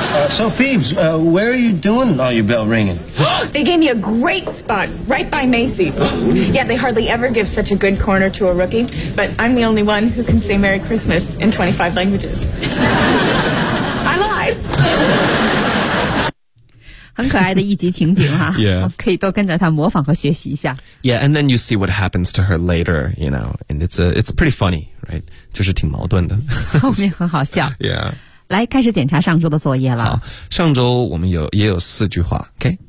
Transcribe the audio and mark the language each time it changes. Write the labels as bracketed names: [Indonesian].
[English] So, Phoebes, where are you doing all your bell ringing? They gave me a great spot right by Macy's. Yeah, they hardly ever give such a good corner to a rookie, but I'm the only one who can say Merry Christmas in 25 languages. I lied. [Chinese] 很可爱的一集情景哈、啊、 yeah. 可以多跟着他模仿和学习一下。 [English] Yeah, and then you see what happens to her later, you know, and it's pretty funny, right? [Chinese] 就是挺矛盾的。后面很好笑。 Yeah. 来开始检查上周的作业了。好，上周我们也有四句话， OK?